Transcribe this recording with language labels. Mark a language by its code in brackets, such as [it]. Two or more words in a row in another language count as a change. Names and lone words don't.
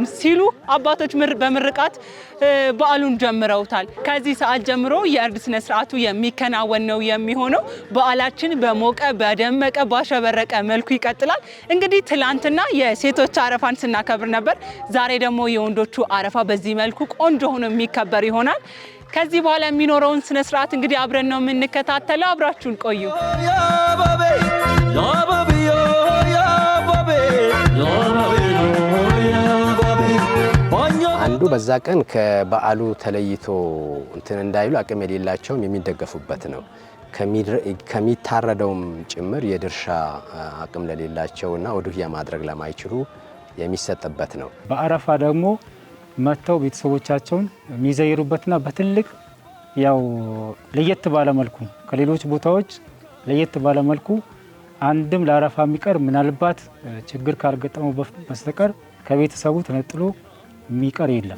[am] ሲሉ አባቶች በምርቃት በዓሉን ጀምረውታል ከዚህ ሰዓት ጀምሮ የእርድ ስነ ስርዓቱ የሚከናወን ነው የሚሆነው በዓላችን በሞቀ በደመቀ ባሸበረቀ መልኩ ይቀጥላል እንግዲህ ትላንትና የሴቶች አረፋን ስናከብር ነበር ዛሬ ደግሞ የወንዶቹ አረፋ በዚህ መልኩ ቆንጆ ሆኖ የሚከበር ይሆናል ከዚህ በኋላ የሚኖረውን ስነ ስርዓት እንግዲህ አብረን ነው የምንከታተለው አብራችሁን ቆዩ [ar] يا بابي يا بابي يا بابي يا بابي [am] አንዱ በዛ ቀን ከበዓሉ ተለይቶ እንትን እንዳይሉ አቅም የሌላቸውም የሚደገፉበት ነው። ከሚታረደውም ጭምር የድርሻ አቅም ለሌላቸውና ወዱያ ማድረግ ለማይችሉ የሚሰጥበት ነው። በአረፋ ደግሞ መተው ቤተሰቦቻቸውን የሚዘይሩበትና በትልቅ ያው ለየት ባለ መልኩ ከሌሎች ቦታዎች ለየት ባለ መልኩ አንድም ለአረፋ የሚቀር ምናልባት ችግር ካልገጠመው በስተቀር ከቤተሰቡ ተነጥሎ የሚቀር የለም።